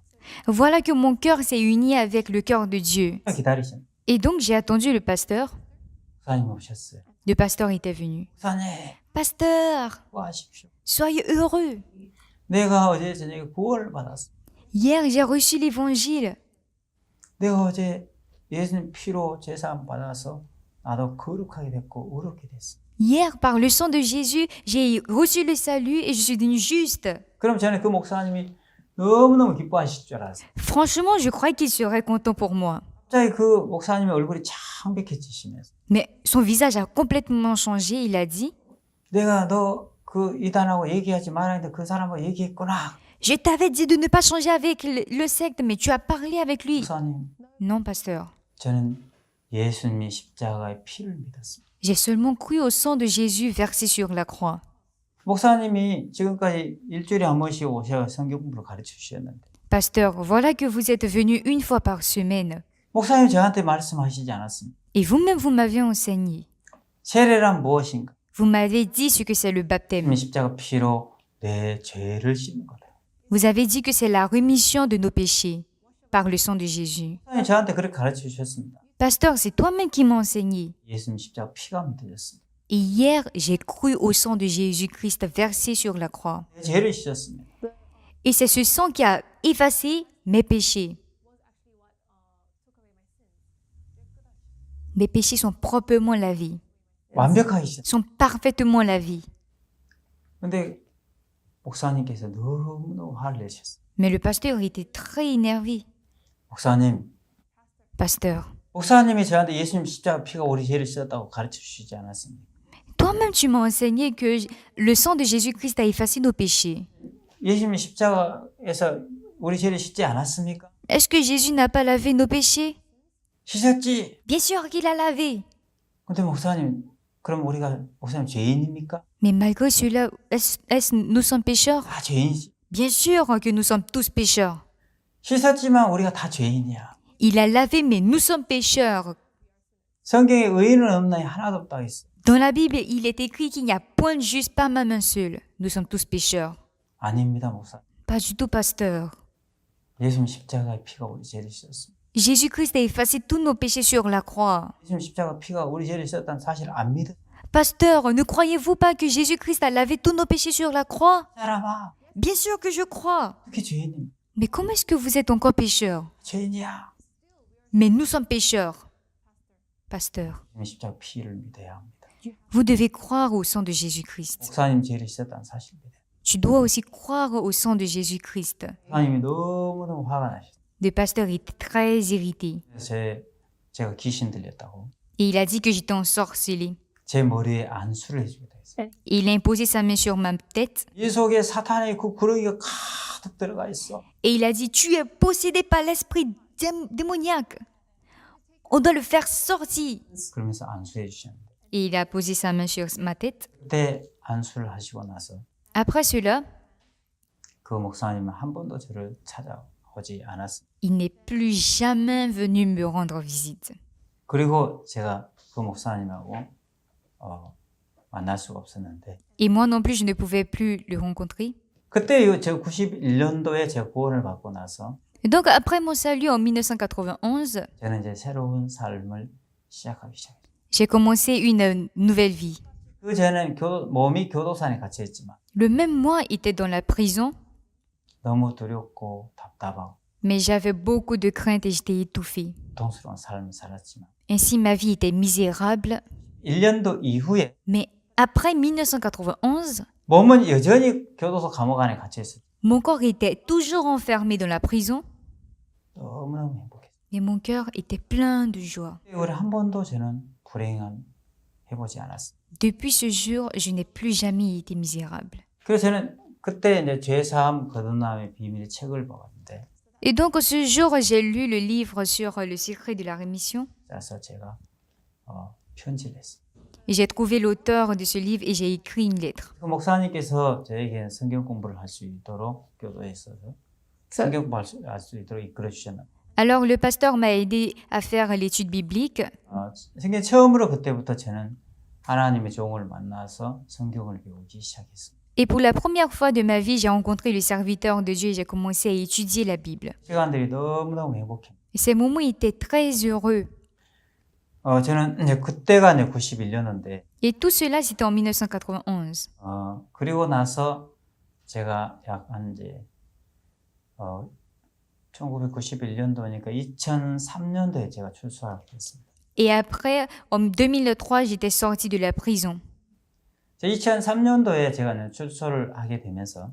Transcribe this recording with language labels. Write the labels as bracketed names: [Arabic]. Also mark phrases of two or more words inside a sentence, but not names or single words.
[French] Voilà que mon cœur s'est uni avec le cœur de Dieu. [Korean] 기다리신 [French] Et donc, j'ai attendu le pasteur. [Korean] 목사님 오셨어요. [French] Le pasteur était venu. [Korean] 목사님 [French] Pasteur, [Korean] 구하십시오. [French] soyez heureux. [Korean] 내가 어제 저녁에 구원을 받았어. [French] Hier, j'ai reçu l'évangile. [Korean] 내가 어제 예수님 피로 제사함 받아서 나도 거룩하게 됐고 의롭게 됐어. [French] Hier, par le sang de Jésus, j'ai reçu le salut et je suis devenu juste. [Korean] 그럼 저는 그 목사님이 너무너무 기뻐하실 줄 알았어요. [French] Franchement, je crois qu'il serait content pour moi. [Korean] 갑자기 그 목사님의 얼굴이 창백해지시면서 [French] Mais son visage a complètement changé. Il a dit, [Korean] 내가 너 그 이단하고 얘기하지 말아야 했는데 그 사람하고 얘기했구나. [French] je t'avais dit de ne pas changer avec le secte, mais tu as parlé avec lui. [Korean] 목사님, [French] Non, pasteur. [Korean] 저는 예수님이 십자가의 피를 믿었습니다. [French] J'ai seulement cru au sang de Jésus versé sur la croix. [Korean] 목사님이 지금까지 일주일에 한 번씩 오셔 성경 공부를 가르쳐 주셨는데 [French] Pasteur, voilà que vous êtes venu une fois par semaine. [Korean] 목사님 저한테 말씀하시지 않았습니다. [French] Et vous-même, vous m'avez enseigné. [Korean] 세례란 무엇인가? [French] Vous m'avez dit ce que c'est le baptême. [Korean] 십자가 피로 내 죄를 씻는 거다. [French] Vous avez dit que c'est la rémission de nos péchés par le sang de Jésus. [Korean] 목사님 저한테 그렇게 가르쳐 주셨습니다. [French] Pasteur, c'est toi-même qui m'as enseigné. [Korean] 예수님 십자가 피가 믿어졌습니다. [French] Et hier, j'ai cru au sang de Jésus-Christ versé sur la croix. 내 죄를 씻었습니다. Et c'est ce sang qui a effacé mes péchés. Mes péchés sont proprement lavés, [Korean] 완벽하게 씻었습니다. [French] sont parfaitement lavés. [Korean] 근데 목사님께서 너무너무 화를 내셨어요. [French] Mais le pasteur était très énervé. [Korean] 목사님, [French] Pasteur, [Korean] 목사님이 저한테 예수님 십자가 피가 우리 죄를 씻었다고 가르쳐 주시지 않았습니까? [French] toi-même tu m'as enseigné que le sang de Jésus-Christ a effacé nos péchés. [Korean] 예수님 십자가에서 우리 죄를 씻지 않았습니까? [French] Est-ce que Jésus n'a pas lavé nos péchés? [Korean] 씻었지. [French] Bien sûr qu'il a lavé. [Korean] 근데 목사님, 그럼 우리가 목사님 죄인입니까? [French] Mais malgré cela, nous sommes pécheurs? [Korean] 다 죄인이지. [French] Bien sûr que nous sommes tous pécheurs. [Korean] 씻었지만 우리가 다 죄인이야. [French] Il a lavé, mais nous sommes pécheurs. [Korean] 성경에 의인은 없나니 하나도 없다고 했어. [French] Dans la Bible, il est écrit qu'il n'y a point de juste, pas même un seul. Nous sommes tous pécheurs. [Korean] 아닙니다, 목사. [French] Pas du tout, pasteur. [Korean] 예수님 십자가의 피가 우리 죄를 씻었습니다. [French] Jésus-Christ a effacé tous nos péchés sur la croix. [Korean] 예수님 십자가 피가 우리 죄를 씻었다는 사실을 안 믿어. [French] Pasteur, ne croyez-vous pas que Jésus-Christ a lavé tous nos péchés sur la croix? [Korean] 사람아, [French] Bien sûr que je crois. [Korean] 어떻게 죄인입니까? [French] Mais comment est-ce que vous êtes encore pécheurs? [Korean] 죄인이야. [French] Mais nous sommes pécheurs. Pasteur, [Korean] 예수님 십자가 피를 믿어야 합니다. [French] vous devez croire au sang de Jésus-Christ. [Korean] 목사님 죄를 씻었다는 사실을 믿어요. [French] tu dois aussi croire au sang de Jésus-Christ. [Korean] 목사님이 너무너무 화가 나셨어요. [French] Le pasteur était très irrité. [Korean] 제가 귀신 들렸다고. [French] Et il a dit que j'étais ensorcelé. [Korean] 제 머리에 안수를 해주기도 했어요. [French] Et il a imposé sa main sur ma tête. [Korean] 이 속에 사탄의 그 구렁이가 가득 들어가 있어. [French] Et il a dit, tu es possédé par l'esprit démoniaque. On doit le faire sortir. [Korean] 그러면서 안수해 주셨는데. [French] Et il a posé sa main sur ma tête. [Korean] 그때 안수를 하시고 나서 [French] Après cela, [Korean] 그 목사님은 한 번도 저를 찾아오지 않았어요. [French] il n'est plus jamais venu me rendre visite. [Korean] 그리고 제가 그 목사님하고 만날 수가 없었는데 [French] Et moi non plus, je ne pouvais plus le rencontrer. [Korean] 그때 제가 91년도에 제가 구원을 받고 나서 [French] Et donc, après mon salut en 1991, [Korean] 저는 이제 새로운 삶을 시작하기 시작했어요. [French] j'ai commencé une nouvelle vie. [Korean] 그 전에는 몸이 교도소에 갇혀 있지만 [French] Le même mois était dans la prison, [Korean] 너무 두렵고 답답하고 [French] mais j'avais beaucoup de crainte et j'étais étouffée. [Korean] 고통스러운 삶을 살았지만 [French] Ainsi, ma vie était misérable. [Korean] 1년도 이후에 [French] Mais après 1991, [Korean] 몸은 여전히 교도소 감옥 안에 갇혀 있었어요. [French] mon corps était toujours enfermé dans la prison, [Korean] 너무너무 행복했어요. [French] mais mon cœur était plein de joie. [Korean] 이후에 한 번도 저는 불행한 해보지 않았어요. [French] Depuis ce jour, je n'ai plus jamais été misérable. [Korean] 그래서 저는 그때 이제 죄사함 거듭남의 비밀 책을 보았는데 [French] Et donc, ce jour, j'ai lu le livre sur le secret de la rémission. [Korean] 그래서 제가 편지를 했어요. [French] Et j'ai trouvé l'auteur de ce livre et j'ai écrit une lettre. [Korean] 그 목사님께서 저에게 성경 공부를 할 수 있도록 교도에 있어서 성경 공부할 수 있도록 이끌어 주셨는데 [French] Alors, le pasteur m'a aidé à faire l'étude biblique. [Korean] 성경 처음으로 그때부터 저는 하나님의 종을 만나서 성경을 배우기 시작했어요. [French] Et pour la première fois de ma vie, j'ai rencontré le serviteur de Dieu et j'ai commencé à étudier la Bible. [Korean] 시간들이 너무너무 행복해요. [French] Et ces moments étaient très heureux. [Korean] 저는 이제 그때가 이제 91년인데 [French] Et tout cela, c'était en 1991. [Korean] 그리고 나서 제가 약한 이제 1991년도니까 2003년도에 제가 출소하게 됐습니다. [French] Et après, en 2003, j'étais sortie de la prison. [Korean] 2003년도에 제가 이제 출소를 하게 되면서